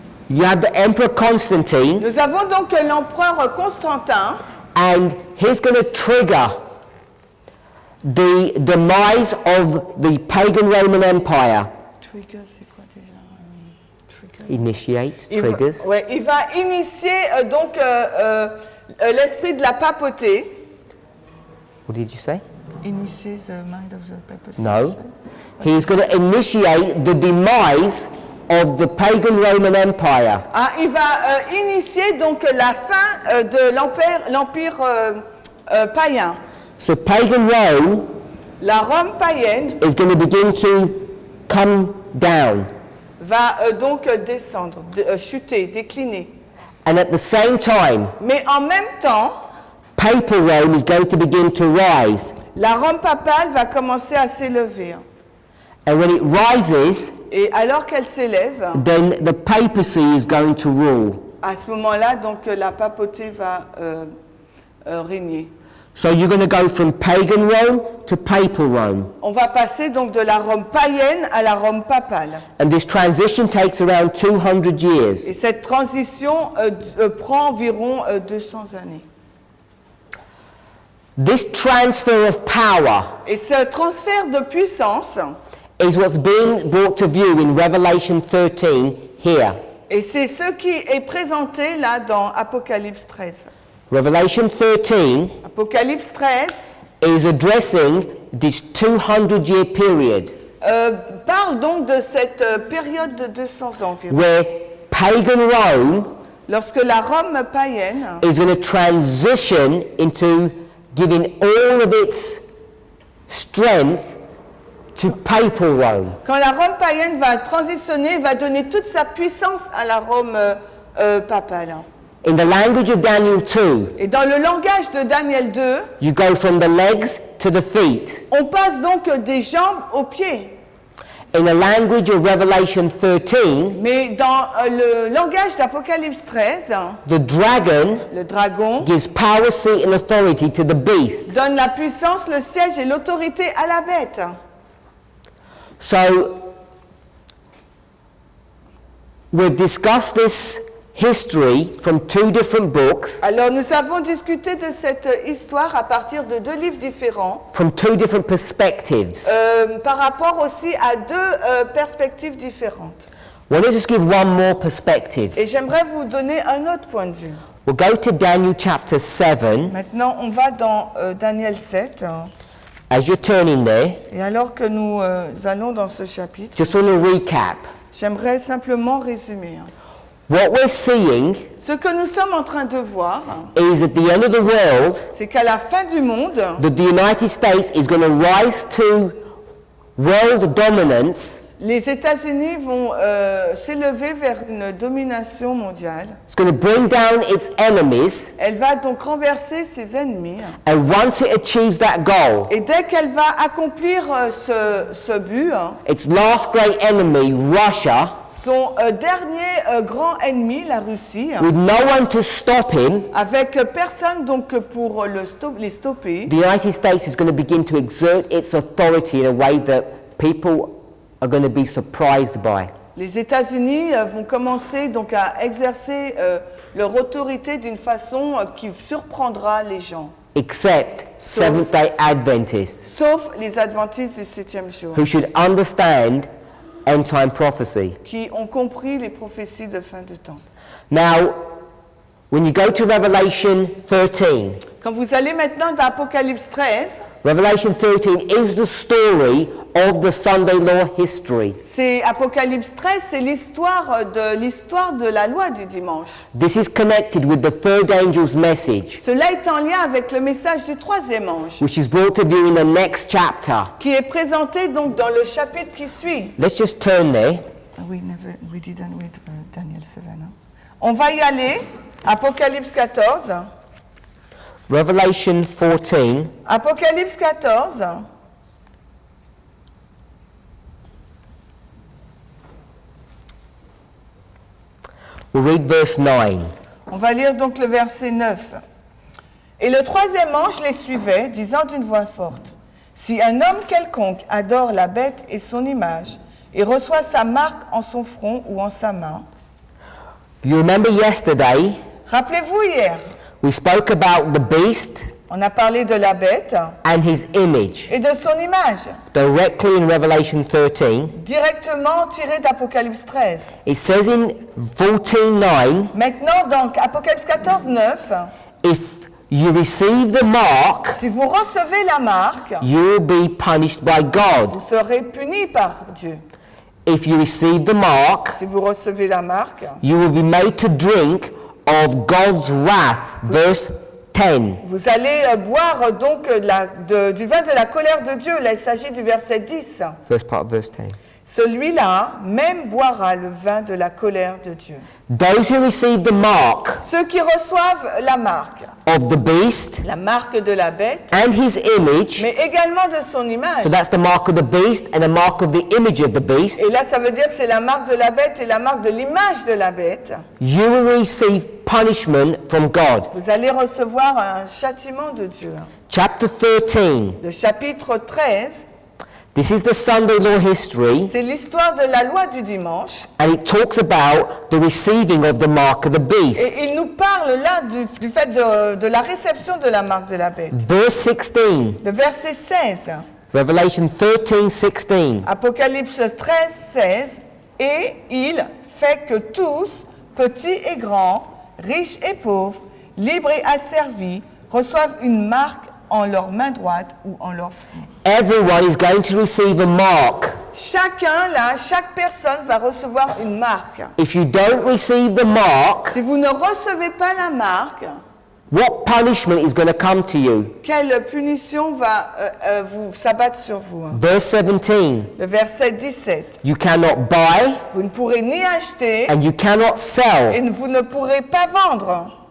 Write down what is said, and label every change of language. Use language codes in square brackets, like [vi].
[en] You have the emperor Constantine, [fr] Nous avons donc l'empereur Constantin, [en] and he's going to trigger the demise of the pagan Roman Empire. [fr] Trigger, c'est quoi déjà? Trigger. [en] Initiates, [fr] Il [en] triggers. [fr] il va initier donc l'esprit de la papauté. [en] What did you say? Initier the mind of the papacy. No. He's going to initiate the demise of the pagan Roman Empire. [fr] Ah, il va initier donc la fin de l'empire païen. [en] So pagan Rome [fr] La Rome païenne [en] is going to begin to come down. [fr] va donc descendre, chuter, décliner. [en] And at the same time, [fr] Mais en même temps, [en] papal Rome is going to begin to rise. [fr] la Rome papale va commencer à s'élever. [en] And when it rises, [fr] Et alors qu'elle s'élève, [en] then the papacy is going to rule. [fr] à ce moment-là, donc la papauté va régner. [en] So you're going to go from pagan Rome to papal Rome. [fr] On va passer donc de la Rome païenne à la Rome papale. [en] And this transition takes around 200 years. [fr] Et cette transition prend environ 200 années. [en] This transfer of power [fr] Et ce transfert de puissance, [en] is what's being brought to view in Revelation 13 here. [fr] et c'est ce qui est présenté là dans Apocalypse 13. [en] Revelation 13 [fr] Apocalypse 13 [en] is addressing this 200-year period [fr] parle donc de cette période de 200 ans environ, [en] where pagan Rome [fr] lorsque la Rome païenne [en] is going to transition into giving all of its strength to papal Rome. [fr] Quand la Rome païenne va transitionner, il va donner toute sa puissance à la Rome papale. [en] In the language of Daniel 2, [fr] Et dans le langage de Daniel 2, [en] you go from the legs to the feet. [fr] on passe donc des jambes aux pieds. [en] In the language of Revelation 13, [fr] Mais dans le langage d'Apocalypse 13, [en] the dragon [fr] le dragon [en] gives power, seat, and authority to the beast. [fr] donne la puissance, le siège et l'autorité à la bête. [en] So, we've discussed this history from two different books, [fr] Alors nous avons discuté de cette histoire à partir de deux livres différents, [en] from two different perspectives. [fr] par rapport aussi à deux perspectives différentes. [en] Well, let's just give one more perspective. [fr] Et j'aimerais vous donner un autre point de vue. [en] We'll go to Daniel chapter 7. [fr] Maintenant, on va dans Daniel 7. [en] As you're turning there, [fr] Et alors que nous allons dans ce chapitre, [en] just on a recap. [fr] j'aimerais simplement résumer. [en] What we're seeing [fr] Ce que nous sommes en train de voir, [en] is at the end of the world, [fr] c'est qu'à la fin du monde, [en] that the United States is going to rise to world dominance. [fr] les États-Unis vont s'élever vers une domination mondiale. [en] It's going to bring down its enemies, [fr] Elle va donc renverser ses ennemis. [en] and once it achieves that goal, [fr] Et dès qu'elle va accomplir ce but, [en] its last great enemy, Russia, [fr] son dernier grand ennemi, la Russie, [en] with no one to stop him, [fr] avec personne donc pour les stopper, [en] the United States is going to begin to exert its authority in a way that people are going to be surprised by. [fr] les États-Unis vont commencer donc à exercer leur autorité d'une façon qui surprendra les gens, [en] Except Seventh-day Adventists, [fr] sauf les adventistes du 7e jour, [en] who should understand end-time prophecy. [fr] qui ont compris les prophéties de fin de temps. [en] Now, when you go to Revelation 13, [fr] Quand vous allez maintenant dans Apocalypse 13, [en] Revelation 13 is the story of the Sunday law history. [fr] c'est Apocalypse 13, c'est l'histoire de la loi du dimanche. [en] This is connected with the third angel's message, [fr] Cela est en lien avec le message du troisième ange, [en] which is brought to view in the next chapter. [fr] qui est présenté donc dans le chapitre qui suit. [en] Let's just turn there. We didn't read Daniel 7. [fr] On va y aller. Apocalypse 14. [en] Revelation 14, [fr] Apocalypse 14. [en] we'll read verse 9. [fr] On va lire donc le verset 9. Et le troisième ange les suivait, disant d'une voix forte, « Si un homme quelconque adore la bête et son image, et reçoit sa marque en son front ou en sa main. » [en] You remember yesterday, [fr] Rappelez-vous hier, [en] we spoke about the beast [fr] on a parlé de la bête [en] and his image, [fr] et de son image, [en] directly in Revelation 13. [fr] directement tiré d'Apocalypse 13. [en] It says in 14:9, [fr] Maintenant donc, Apocalypse 14, 9, [en] if you receive the mark, [fr] si vous recevez la marque, [en] you will be punished by God. [fr] vous serez puni par Dieu. [en] If you receive the mark, [fr] Si vous recevez la marque, [en] you will be made to drink of God's wrath. Verse 10. [fr] vous allez boire donc du vin de la colère de Dieu. Là, il s'agit du verset 10. [en] First part of verse 10. [fr] Celui-là même boira le vin de la colère de Dieu. [en] Those who receive the mark [fr] Ceux qui reçoivent la marque, [en] of the beast [fr] la marque de la bête, [en] and his image, [fr] mais également de son image. [en] so that's the mark of the beast and the mark of the image of the beast, [fr] Et là, ça veut dire que c'est la marque de la bête et la marque de l'image de la bête. [en] you will receive punishment from God. [fr] Vous allez recevoir un châtiment de Dieu. [en] Chapter 13. [fr] Le chapitre 13, [en] This is the Sunday law history, [fr] c'est l'histoire de la loi du dimanche. [en] and it talks about the receiving of the mark of the beast. [fr] Et il nous parle là du fait de la réception de la marque de la bête. [en] Verse 16, [fr] Le verset 16, [en] Revelation 13:16. [fr] Apocalypse 13, 16, et il fait que tous, petits et grands, riches et pauvres, libres et asservis, reçoivent une marque en leur main droite ou en leur front. [en] Everyone is going to receive a mark. [fr] Chacun là, chaque personne va recevoir une marque. [en] If you don't receive the mark, [fr] Si vous ne recevez pas la marque, [en] What punishment is going to come to you? [fr] Quelle punition va vous s'abattre sur vous? [en] Verse 17. [fr] Le verset 17. [en] You cannot buy [fr] Vous ne pourrez ni acheter [en] and you cannot [fr] et [en] sell [fr] vous ne pourrez pas vendre,